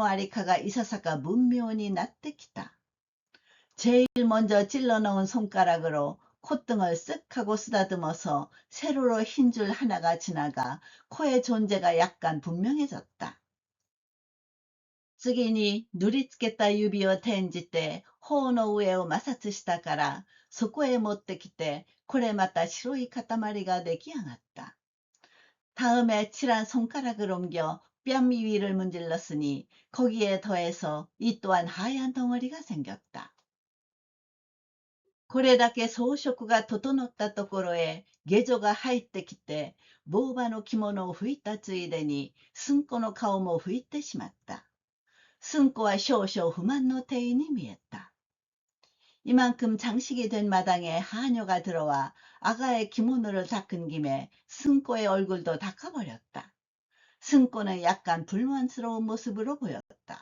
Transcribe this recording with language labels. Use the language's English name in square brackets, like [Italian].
[Japanese] 第一に突っ込んだ指を持って鼻の頭をキューッと撫でたから縦に一本白い筋が通って鼻のありかがいささか文妙になってきた。 [Korean] 제일 먼저 찔러넣은 손가락으로 콧등을 쓱 하고 쓰다듬어서 세로로 흰 줄 하나가 지나가 코의 존재가 약간 분명해졌다. [Japanese] 次に塗りつけた指を転じて頬の上を摩擦したからそこへ持ってきてこれまた白い塊が出来上がった。 [Korean] 다음에 칠한 손가락을 옮겨 뺨 위를 문질렀으니 거기에 더해서 이 또한 하얀 덩어리가 생겼다. [Japanese] これだけ装飾が整ったところへ下女が入ってきて坊場の着物を拭いたついでに寸子の顔も拭いてしまった。寸子は少々不満の体に見えた。 [Korean] 이만큼 장식이 된 마당에 하녀가 들어와 아가의 기모노를 닦은 김에 승꼬의 얼굴도 닦아버렸다. 승꼬는 약간 불만스러운 모습으로 보였다.